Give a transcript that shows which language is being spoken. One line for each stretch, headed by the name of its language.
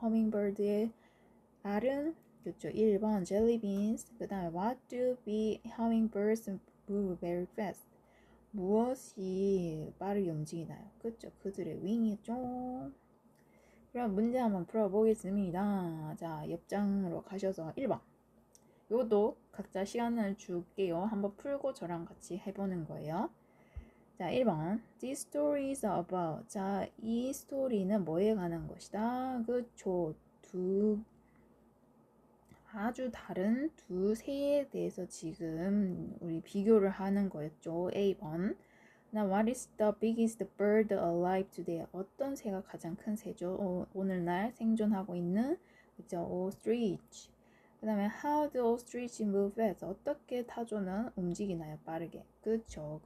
Korean: hummingbird의 알은 그렇죠. 1번 jelly beans. 그 다음에
English: what do bee hummingbirds move very fast?
Korean: 무엇이 빠르게 움직이나요? 그렇죠. 그들의 wing이죠. 그럼 문제 한번 풀어보겠습니다. 자, 옆장으로 가셔서 1번. 이것도 각자 시간을 줄게요. 한번 풀고 저랑 같이 해보는 거예요. 자, 1번.
English: This story is about.
Korean: 자, 이 스토리는 뭐에 관한 것이다? 그쵸. 아주 다른 두 새에 대해서 지금 우리 비교를 하는 거였죠. A번.
English: Now, what is the biggest bird alive today?
Korean: 어떤 새가 가장 큰 새죠? 오늘날 생존하고 있는 그죠?
English: ostrich.
Korean: 그 다음에
English: how do ostrich move fast?
Korean: 어떻게 타조는 움직이나요? 빠르게. 그쵸.